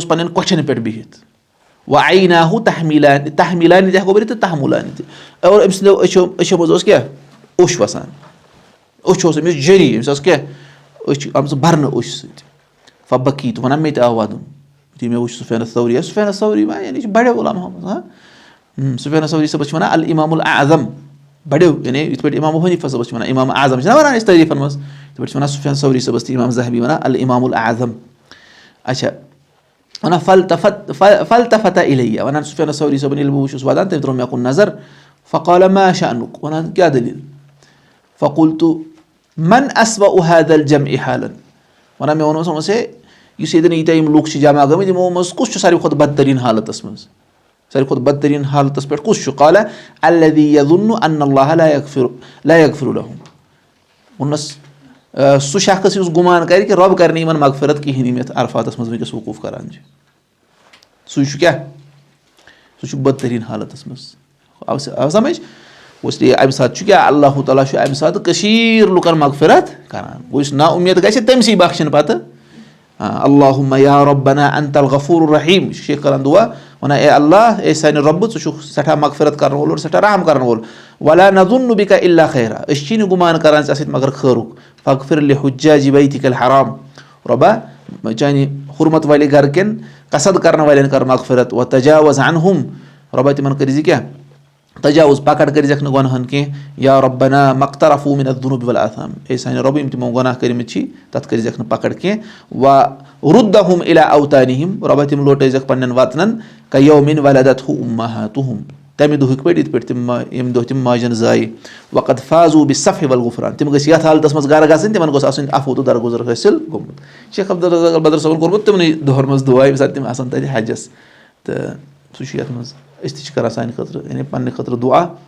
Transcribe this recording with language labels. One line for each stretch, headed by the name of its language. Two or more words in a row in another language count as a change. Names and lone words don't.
Kashmiri: اوس پَنٕنٮ۪ن کۄٹھٮ۪ن پٮ۪ٹھ بِہِتھ
Arabic: وَعَیناہُ تحمیٖلانہِ تحمیٖلانہِ
Kashmiri: تہِ ہٮ۪کو ؤنِتھ تہٕ تحمُلانہِ تہِ اور أمۍ سٕنٛدیو أچھو منٛز اوس کیٛاہ اوٚش وَسان اوٚچھ اوس أمِس جٔری أمِس ٲس کیٛاہ أچھ آمژٕ بَرنہٕ اوٚش سۭتۍ فبکی تہٕ وَنان مےٚ تہِ آو وَدُن یُتھُے مےٚ وٕچھ سفیان ثوری سفیان ثوری ما یعنی یہِ چھُ بَڑیو عُلماہو منٛز سفیان ثوری صٲبَس چھِ وَنان
Arabic: الامام الاعظم
Kashmiri: بَڑیو یعنی یِتھ پٲٹھۍ امام حنیٖفہ صٲبَس چھِ وَنان امام اعظم چھِنہ وَنان أسۍ تعریٖفَن منٛز یِتھ پٲٹھۍ چھِ وَنان سفیان ثوری صٲبَس تہِ امام ذہبی وَنان
Arabic: الامام الاعظم
Kashmiri: اچھا وَنان
Arabic: فلتفت الیہ
Kashmiri: وَنان سفیان ثوری صٲبَن ییٚلہِ بہٕ وٕچھُس وَدان تٔمۍ ترٛوو مےٚ کُن نظر
Arabic: فقال ما شأنُک
Kashmiri: وَنان کیٛاہ دٔلیٖل
Arabic: فقلتُ من اسوأ هذا الجمع حالا
Kashmiri: وَنان مےٚ ووٚنمَس ووٚنمَس ہے یُس ییٚتٮ۪ن ییٖتیٛاہ یِم لُکھ چھِ جمع گٔمٕتۍ یِمو منٛز کُس چھُ ساروی کھۄتہٕ بدتریٖن حالتَس منٛز ساروی کھۄتہٕ بدتریٖن حالتَس پٮ۪ٹھ کُس چھُ
Arabic: قال الذی یظُنُّ ان اللہ لا یغفر لہُ
Kashmiri: ووٚنُس سُہ شخص یُس گُمان کَرِ کہِ رۄب کَرِ نہٕ یِمن مغفرت کِہیٖنۍ یِم یَتھ عرفاتَس منٛز وٕنکٮ۪س وقوٗف کران چھِ سُے چھُ کیٛاہ سُہ چھُ بدتریٖن حالتَس منٛز آو سَمٕجھ اِسلیے اَمہِ ساتہٕ چھُ کیٛاہ اللہ تعالیٰ چھُ اَمہِ ساتہٕ کٔشیٖر لُکَن مغفرت کران گوٚو یُس نا اُمید گژھِ تٔمسٕے بخشَن پَتہٕ
Arabic: اللہُمَ یا رۄبنا انت الغفور الرحیٖم
Kashmiri: یہِ چھُ شیخ کران دُعا وَنان اے اللہ اے سانہِ رۄبہٕ ژٕ چھُکھ سٮ۪ٹھاہ مغفرت کرن وول اور سٮ۪ٹھاہ رحم کرن وول
Arabic: ولا نظُنُّ بِکَ الا خیرا
Kashmiri: أسۍ چھِی نہٕ گُمان کران ژےٚ سۭتۍ مگر خٲرُک
Arabic: فغفر لحُجاجِ بیتِکَ الحرام
Kashmiri: رۄبا چانہِ حُرمت والہِ گرٕ کٮ۪ن قصد کرن والٮ۪ن کر مغفرت
Arabic: وتجاوز عنہُم
Kashmiri: رۄبا تِمن کٔرزِ کیٛاہ تجاوُز پکڑ کٔرزٮ۪کھ نہٕ گۄنہَن کینٛہہ
Arabic: یا رۄبنا مقترفوٗ مِن الذُنوٗبِ والآثام
Kashmiri: اے سانہِ رۄبہٕ یِم تِمو گۄناہ کٔرمٕتۍ چھِ تَتھ کٔرزٮ۪کھ نہٕ پکڑ کینٛہہ
Arabic: وَرُدَّہُم اِلی اوتانِہِم
Kashmiri: رۄبا تِم لوٹٲیزٮ۪کھ پننٮ۪ن وطنن
Arabic: کَیومِن ولدتہُ اُمہاتُہُم
Kashmiri: تَمہِ دۄہٕکۍ پٲٹھۍ یِتھ پٲٹھۍ تِم ییٚمہِ دۄہ تِم ماجَن زایہِ
Arabic: وقد فاضوٗ بِالصفحِ والغفران
Kashmiri: تِم گٔژھۍ یَتھ حالتَس منٛز گرٕ گژھٕنۍ تِمن گوٚژھ آسُن عفو تہٕ درگُزر حٲصِل گوٚمُت شیخ عبدالرزاق بدر صٲبن کوٚرمُت تِمنٕے دۄہَن منٛز دُعا ییٚمہِ ساتہٕ تِم آسان تَتہِ حجس تہٕ سُہ چھُ یَتھ منٛز أسۍ تہِ چھِ کران سانہِ خٲطرٕ یعنی پننہِ خٲطرٕ دُعا